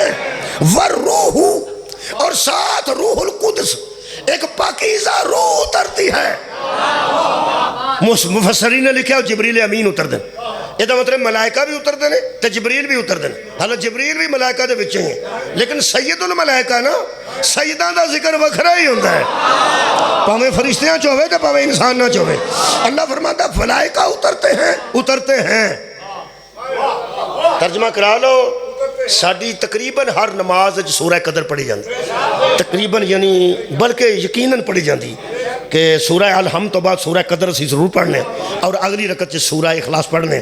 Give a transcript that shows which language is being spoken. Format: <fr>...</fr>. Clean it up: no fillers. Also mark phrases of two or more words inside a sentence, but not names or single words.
<ur>والروح، اور ساتھ روح القدس، ایک پاکیزہ روح اترتی ہے. مفسرین نے لکھا جبریل امین اتر دیں. یہ مطلب ملائکہ بھی اتر دیں تو جبریل بھی اتر دیں. حالانکہ جبریل بھی ملائکہ</ur> <pa>دے وچ</pa> <ur>ہیں، لیکن سید الملائکہ نا،</ur> <pa>سیداں دا ذکر وکھرا ہی ہوتا ہے، پاویں فرشتیاں چ ہوے تے پاویں انسان نہ ہوے.</pa> <ur>اللہ فرماتا ملائکہ اترتے ہیں. ترجمہ کرا لو. ساری تقریباً ہر نماز سورہ قدر پڑھی جاتی، تقریباً یعنی بلکہ یقیناً پڑھی جاتی کہ سورہ الحمد</ur> <pa>تو بعد سورہ قدر اسی ضرور پڑھنے،</pa> <ur>اور اگلی رکعت سے سورہ اخلاص پڑھنے.</ur>